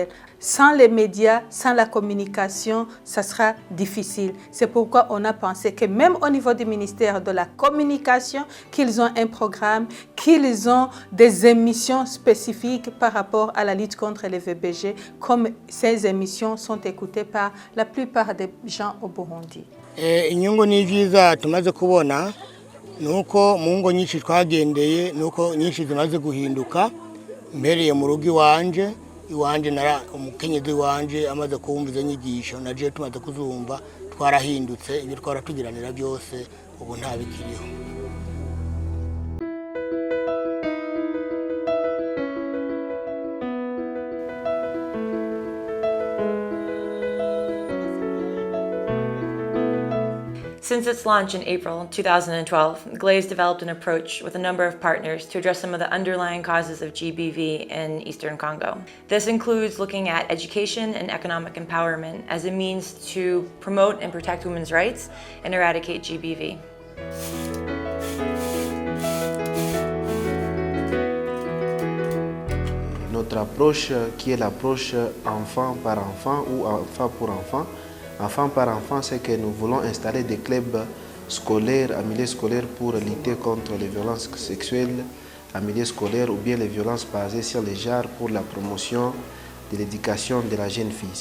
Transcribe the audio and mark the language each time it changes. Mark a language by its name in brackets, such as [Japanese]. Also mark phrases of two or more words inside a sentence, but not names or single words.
[French] Sans les médias, sans la communication, ça sera difficile. C'est pourquoi on a pensé que même au niveau du ministère de la Communication, qu'ils ont un programme, qu'ils ont des émissions spécifiques par rapport à la lutte contre les VBG, comme ces émissions sont écoutées par la plupart des gens au Burundi. [Rundi] Inyungu ni vyiza tumaze kubona nuko mu ngo nyinshi twagendeye nuko nyinshi zimaze guhinduka mbereye mu rugo iwanje nara umukenyezi wanje amaze kumva izo nyigisho naje tumaze kuzumva twarahindutse ibyo twaratugiranira byose ubu nta bikiriho. [English] Since its launch in April 2012, GLAYS developed an approach with a number of partners to address some of the underlying causes of GBV in Eastern Congo. This includes looking at education and economic empowerment as a means to promote and protect women's rights and eradicate GBV. [French] Notre approche, qui est l'approche enfant par enfant ou enfant pour enfant, enfant par enfant, c'est que nous voulons installer des clubs scolaires, en milieu scolaire pour lutter contre les violences sexuelles en milieu scolaire ou bien les violences basées sur les genres pour la promotion de l'éducation de la jeune fille.